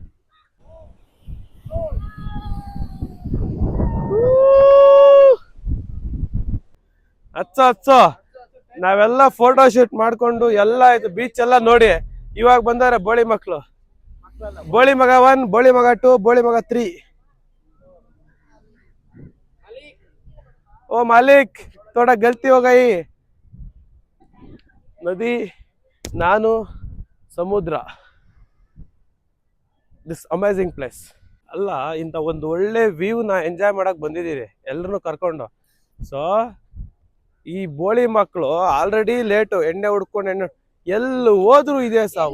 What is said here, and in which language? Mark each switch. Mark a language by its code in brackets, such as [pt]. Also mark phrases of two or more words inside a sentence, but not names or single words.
[kn] ಹಚ್ಚ ನಾವೆಲ್ಲ [en] photo shoot [kn] ಮಾಡ್ಕೊಂಡು ಎಲ್ಲ ಆಯ್ತು, ಬೀಚ್ ಎಲ್ಲ ನೋಡಿ. ಇವಾಗ ಬಂದಾರೆ ಬೋಳಿ ಮಕ್ಕಳು. ಬೋಳಿ ಮಗ 1, ಬೋಳಿ ಮಗ 2, ಬೋಳಿ ಮಗ 3. [hi] ओ मालिक थोड़ा गलती हो गई. [kn] ನದಿ, ನಾನು, ಸಮುದ್ರ. [en] this amazing place. [kn] ಅಲ್ಲ ಇಂಥ ಒಂದು ಒಳ್ಳೆ ವ್ಯೂನ ಎಂಜಾಯ್ ಮಾಡಕ್ ಬಂದಿದ್ದೀರಿ ಎಲ್ಲರನ್ನು ಕರ್ಕೊಂಡು. ಸೊ ಈ ಬೋಳಿ ಮಕ್ಕಳು ಆಲ್ರೆಡಿ ಲೇಟು, ಎಣ್ಣೆ ಹುಡ್ಕೊಂಡು ಎಲ್ಲಿ ಹೋದ್ರು ಇದೆ ಸಾವು.